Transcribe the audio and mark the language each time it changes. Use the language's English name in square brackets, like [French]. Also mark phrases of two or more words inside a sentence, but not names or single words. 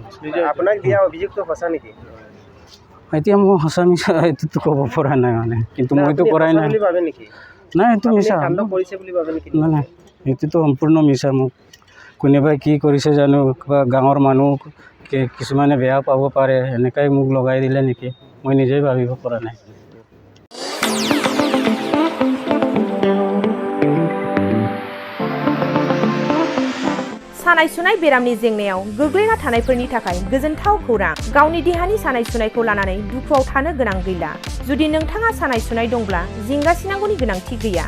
[Assamese] এতিয়া মই সঁচা মিছা এইটোতো ক'ব পৰা নাই মানে, কিন্তু মইতো কৰাই নাই। নাই এইটো মিছা, নাই এইটোতো সম্পূৰ্ণ মিছা। মোক কোনোবাই কি কৰিছে জানো, কিবা গাঁৱৰ মানুহ কিছুমানে বেয়া পাব পাৰে, এনেকাই মোক লগাই দিলে নেকি, মই নিজেই ভাবিব পৰা নাই। [Bodo] सानाय सुनाय बेरामनि जेंनायाव गोग्लैना थानायफोरनि थाखाय गोजोनथाव खौरां। गावनि देहानि सानाय सुनायखौ लानानै दुखुआव थानो गोनां गैला। जुदि नोंथाङा सानाय सुनाय दंब्ला जिंगासिनांगौनि गोनांथि गैया।